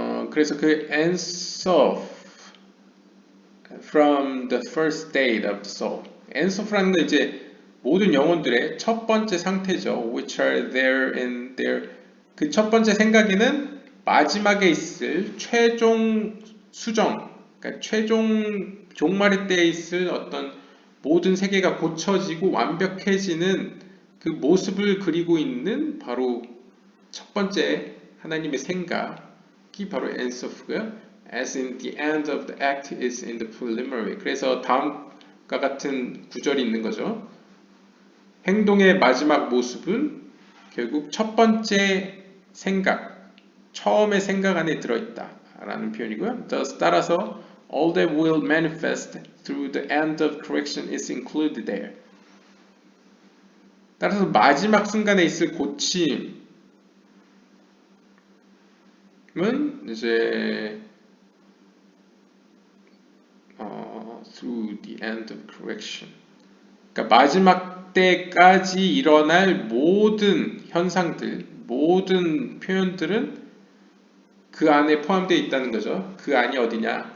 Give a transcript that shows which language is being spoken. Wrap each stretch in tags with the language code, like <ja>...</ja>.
<ko>그래서 그</ko> <en>Ensof from the first state of the soul.</en> <ko>Ensof라는 건 이제 모든 영혼들의 첫 번째 상태죠.</ko> <en>Which are there in their</en> <ko>그 첫 번째 생각에는 마지막에 있을 최종 수정, 그러니까 최종 종말의 때에 있을 어떤 모든 세계가 고쳐지고 완벽해지는 그 모습을 그리고 있는 바로 첫 번째 하나님의 생각이 바로 엔서프고요.</ko> <en>As in the end of the act is in the preliminary.</en> <ko>그래서 다음과 같은 구절이 있는 거죠. 행동의 마지막 모습은 결국 첫 번째 생각, 처음의 생각 안에 들어있다 라는 표현이고요.</ko> <en>Thus</en> <ko>따라서</ko> <en>all that will manifest through the end of correction is included there.</en> <ko>따라서 마지막 순간에 있을 고침은 이제</ko> <en>through the end of correction.</en> <ko>그러니까 마지막 때까지 일어날 모든 현상들, 모든 표현들은 그 안에 포함되어 있다는 거죠. 그 안이 어디냐?</ko>